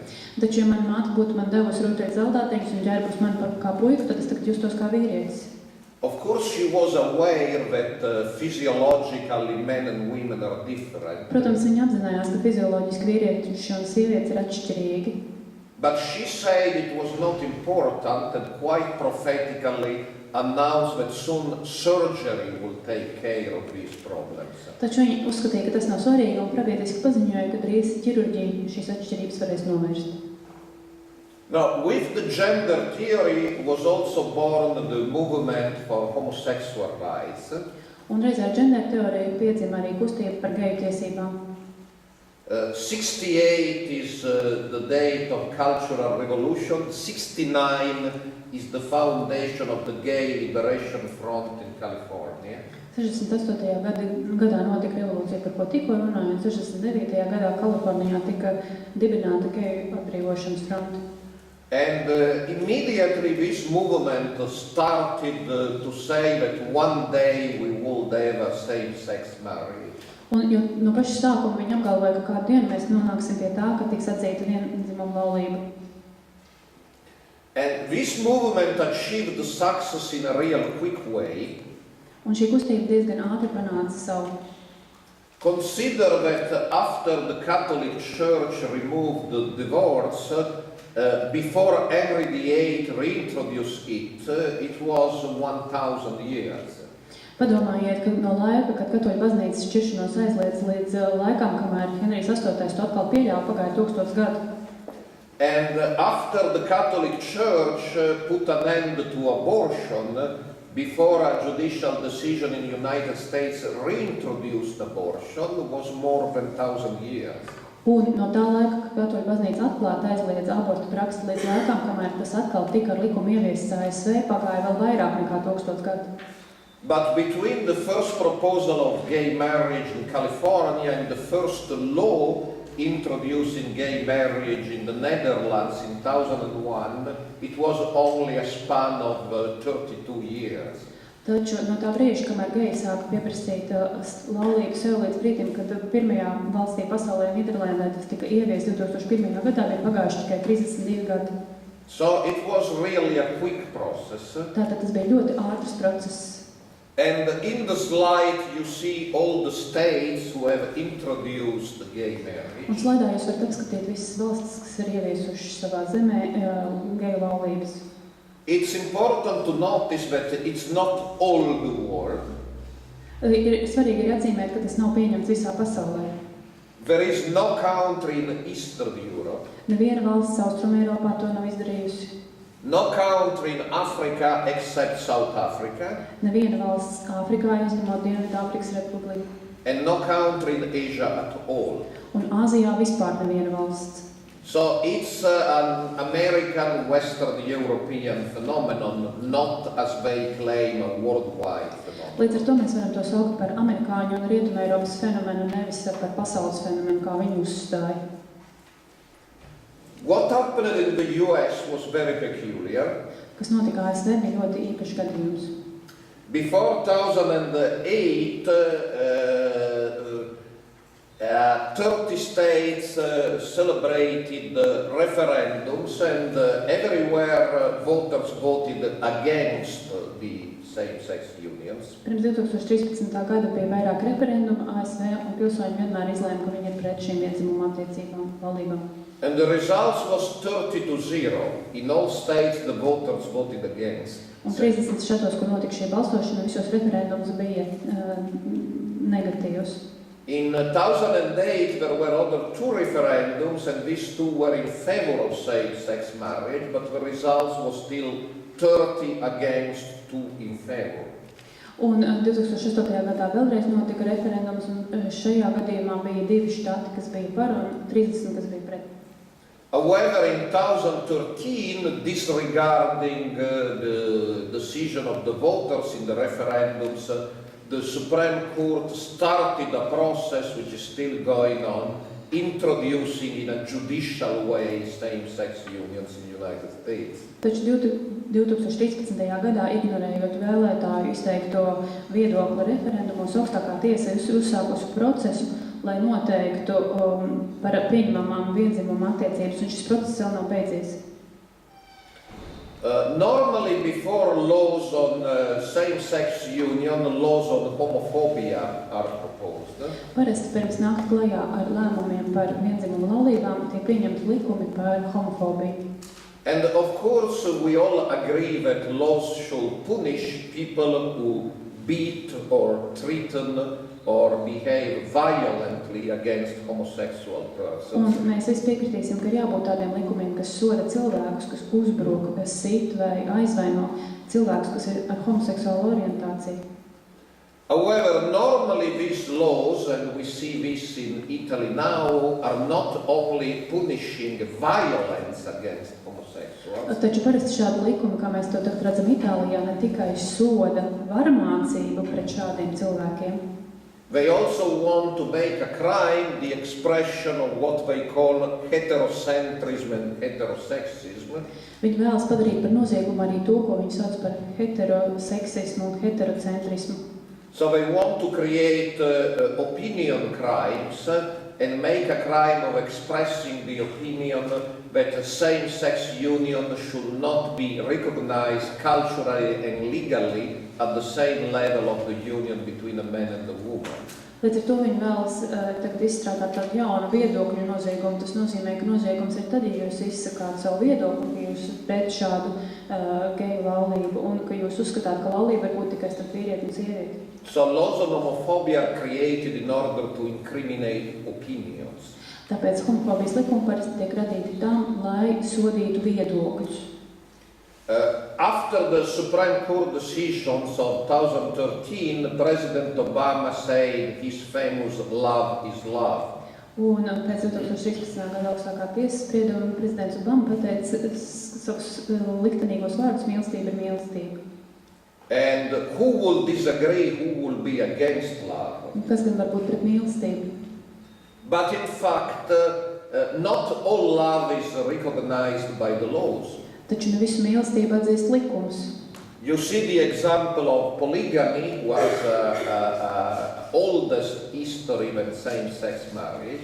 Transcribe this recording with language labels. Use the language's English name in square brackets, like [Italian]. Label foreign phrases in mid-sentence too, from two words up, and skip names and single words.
[Latvian] Taču, ja mana māte būtu man devusi rotaļu zeltāteņus un ģērbus man kā puiku, tad es tagad justos kā vīrietis. [English] Of course, she was aware that physiologically men and women are different. [Latvian] Protams, viņa apzinājās, ka fizioloģiski vīrieši un sievietes ir atšķirīgi. [English] But she said it was not important and quite prophetically announced that soon surgery will take care of these problems. [Latvian] Taču viņi uzskatīja, ka tas nav svarīgi un pravietiski paziņoja, ka drīz ķirurģija šīs atšķirības varēs novērst. [English] Now, with the gender theory was also born the movement for homosexual rights. [Latvian] Un reiz ar gender teoriju piedzima arī kustība par geju tiesībām. [English] 68 is the date of Cultural Revolution. 69 is the foundation of the Gay Liberation Front in California. [Latvian] 68. gadā notika revolūcija, par ko tikko runājot. 69. gadā Kalifornijā tika dibināta geju atbrīvošanas fronte. [English] And immediately this movement started to say that one day we would have a same-sex marriage. [Latvian] Un jo no paša sākuma viņi apgalvoja, ka kādu dienu mēs nonāksim pie tā, ka tiks atzīta viendzimuma laulība. [English] And this movement achieved success in a real quick way. [Latvian] Un šī kustība diezgan ātri panāca savu. [English] Consider that after the Catholic Church removed the divorce, before Henry VIII reintroduced it, it was 1,000 years. [Latvian] Padomājiet, ka no laika, kad katoļu baznīcas šķiršanos aizliedz līdz laikam, kamēr Henrijs VIII to atkal pieļāva, pagāja 1000 gadu. [English] And after the Catholic Church put an end to abortion, before a judicial decision in the United States reintroduced abortion, was more than 1,000 years. [Latvian] Un no tā laika, kad katoļu baznīca atklāti aizliedz abortu praksi līdz laikam, kamēr tas atkal tika ar likumu ieviests ASV, pagāja vēl vairāk nekā 1000 gadu. [English] But between the first proposal of gay marriage in California and the first law introducing gay marriage in the Netherlands in 2001, it was only a span of 32 years. [Latvian] Taču no tā brīža, kamēr geji sāka pieprasīt laulību sev līdz brīdim, kad pirmajā valstī pasaulē Nīderlandē tas tika ievies 2001. Gadā, bija pagājuši tikai 32 gadi. [English] So it was really a quick process. [Latvian] Tātad tas bija ļoti ātrs process. [English] And in the slide you see all the states who have introduced gay marriage. [Latvian] Un slaidā jūs varat apskatīt visas valstis, kas ir ieviesuši savā zemē geju laulības. [English] It's important to notice that it's not all the world. [Latvian] Svarīgi ir atzīmēt, ka tas nav pieņemts visā pasaulē. [English] There is no country in Eastern Europe. [Latvian] Neviena valsts Austrum Eiropā to nav izdarījusi. [English] No country in Africa except South Africa. [Latvian] Neviena valsts Āfrikā, izņemot Dienvidāfrikas Republiku. [English] And no country in Asia at all. [Latvian] Un Āzijā vispār neviena valsts. [English] So it's an American, Western European phenomenon, not as they claim a worldwide phenomenon. [Latvian] Līdz ar to mēs varam to saukt par amerikāņu un Rietumē Eiropas fenomenu, nevis par pasaules fenomenu, kā viņi uzstāja. [English] What happened in the US was very peculiar. [Latvian] Kas notika ASV, bija ļoti īpašs gadījums. [English] Before 2008, 30 states celebrated referendums, and everywhere voters voted against the same-sex unions. [Latvian] Pirms 2013. Gada bija vairāk referendumu ASV, un pilsoņi vienmēr izlēma, ka viņi ir pret šīm viendzimuma attiecībām, laulībām. [English] And the results was 30-0. In all states the voters voted against. [Latvian] Un 30 štatos, kur notika šī balsošana, visos referendums bija negatīvs. [English] In 2008 there were other 2 referendums, and these 2 were in favor of same-sex marriage, but the results was still 30 against 2 in favor. [Latvian] Un 2008. Gadā vēlreiz notika referendums, un šajā gadījumā bija 2 štati, kas bija par, un 30, kas bija pret. [English] However, in 2013, disregarding the decision of the voters in the referendums, the Supreme Court started a process which is still going on, introducing in a judicial way same-sex unions in the United States. [Latvian] Taču 2013. Gadā, ignorējot vēlētāju izteikto viedokli referendumos, augstākā tiesa uzsākusi procesu, lai noteiktu par pieņemamām viendzimuma attiecības, un šis process vēl nav beidzies. [English] Normally, before laws on same-sex union, laws on homophobia are proposed. [Latvian] Parasti pirms nākt klajā ar lēmumiem par viendzimumu laulībām tiek pieņemti likumi par homofobiju. [English] And of course, we all agree that laws should punish people who beat or threaten or behave violently against homosexual persons. [Latvian] Un mēs visi piekritīsim, ka ir jābūt tādiem likumiem, kas soda cilvēkus, kas uzbruk, kas sit vai aizvaino cilvēkus, kas ir ar homoseksuālu orientāciju. [English] However, normally these laws, and we see this in Italy now, are not only punishing violence against homosexuals. [Latvian] Taču parasti šādi likumi, kā mēs to tagad redzam Itālijā, ne tikai soda varmācību pret šādiem cilvēkiem. [English] They also want to make a crime the expression of what they call heterocentrism and heterosexism. [Latvian] Viņi vēlas padarīt par noziegumu arī to, ko viņi sauc par heteroseksismu un heterocentrismu. [English] So they want to create opinion crimes and make a crime of expressing the opinion that a same-sex union should not be recognized culturally and legally at the same level of the union between a man and a woman. [Latvian] Līdz ar to viņi vēlas tagad izstrādāt tādu jaunu viedokļu noziegumu. Tas nozīmē, ka noziegums ir tad, ja jūs izsakāt savu viedokli, ka jūs pret šādu geju laulību un ka jūs uzskatāt, ka laulība var būt tikai starp vīrieti un sievieti. [English] So laws on homophobia are created in order to incriminate opinions. [Latvian] Tāpēc homofobijas likumi parasti tiek radīti tam, lai sodītu viedokļus. [English] After the Supreme Court decisions of 2013, President Obama said his famous "love is love." [Latvian] Un pēc 2016. Gada augstākā tiesas sprieduma prezidents Obama pateica savus liktenīgos vārdus: mīlestība ir mīlestība. [English] And who will disagree, who will be against love? [Latvian] Un kas gan var būt pret mīlestību? [English] But in fact, not all love is recognized by the laws. [Latvian] Taču ne visu mīlestību atzīst likums. [English] You see the example of polygamy was oldest history with same-sex marriage.